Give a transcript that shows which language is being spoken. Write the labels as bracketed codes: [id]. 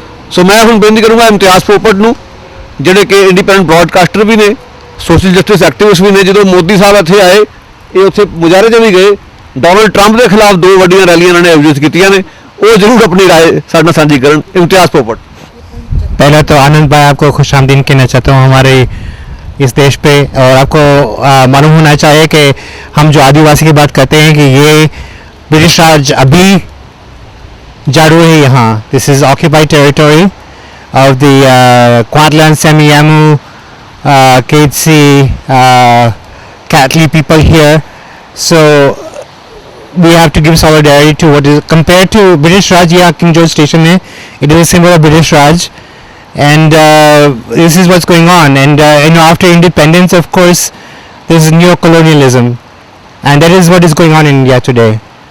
[pa] ਸੋ ਮੈਂ ਹੁਣ ਬੇਨਤੀ ਕਰੂੰਗਾ ਇਮਤਿਆਜ਼ ਪੋਪਟ ਨੂੰ, ਜਿਹੜੇ ਕਿ ਇੰਡੀਪੈਂਡੈਂਟ ਬ੍ਰੌਡਕਾਸਟਰ ਵੀ ਨੇ, ਸੋਸ਼ਲ ਜਸਟਿਸ ਐਕਟਿਵਿਸਟ ਵੀ ਨੇ। ਜਦੋਂ ਮੋਦੀ ਸਾਹਿਬ ਇੱਥੇ ਆਏ, ਇਹ ਉੱਥੇ ਮੁਜ਼ਾਹਰੇ 'ਚ ਵੀ ਗਏ, ਡੋਨਲਡ ਟਰੰਪ ਦੇ ਖਿਲਾਫ 2 ਵੱਡੀਆਂ ਰੈਲੀਆਂ ਇਹਨਾਂ ਨੇ ਆਯੋਜਿਤ ਕੀਤੀਆਂ ਨੇ, ਉਹ ਜ਼ਰੂਰ ਆਪਣੀ ਰਾਏ ਸਾਡੇ ਨਾਲ ਸਾਂਝੀ ਕਰਨ। [hi] इम्तियाज़ पोपट। पहले तो आनंद भाई आपको खुश आमदीद कहना चाहता हूँ हमारे इस देश पे, और आपको मालूम होना चाहिए कि हम जो आदिवासी की बात करते हैं कि ये ब्रिटिश राज अभी जारू है यहाँ। [en] This is occupied territory of the quadland, सेमी-यामू, Keitsi, Catli people here. So we have to give solidarity to what is compared to British Raj. Yeah, King George Station hai, it is a symbol of British Raj, and this is what's going on. And after independence, of course, this is neo-colonialism, and that is what is going on in India today.